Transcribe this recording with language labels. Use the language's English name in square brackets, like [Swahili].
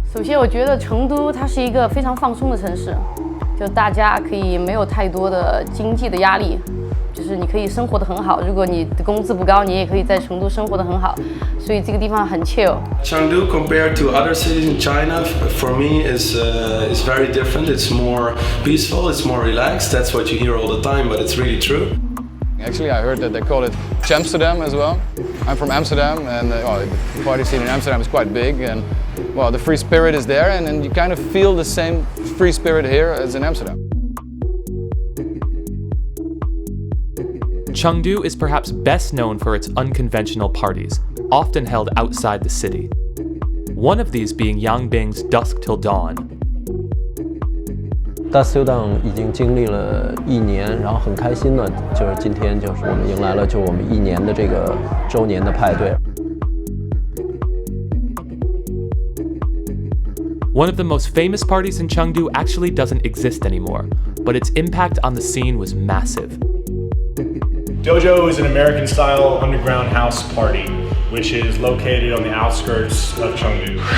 [Chinese] 首先，我觉得成都它是一个非常放松的城市，就大家可以没有太多的经济的压力，就是你可以生活得很好。如果你的工资不高，你也可以在成都生活得很好，所以这个地方很 chill。 [English] Chengdu compared to other cities in China, for me is very different. It's more peaceful, it's more relaxed. That's what you hear all the time, but it's really true. Actually, I heard that they call it Amsterdam as well. I'm from Amsterdam, and the party scene in Amsterdam is quite big, and well, the free spirit is there, and you kind of feel the same free spirit here as in Amsterdam. Chengdu is perhaps best known for its unconventional parties, often held outside the city. One of these being Yangbing's Dusk Till Dawn. [Chinese] Dusk Till Dawn 已经经历了1年，然后很开心呢，就是今天就是我们迎来了就我们1年的这个周年的派对。 [English] One of the most famous parties in Chengdu actually doesn't exist anymore, but its impact on the scene was massive. Dojo is an American-style underground house party, which is located on the outskirts of Chengdu.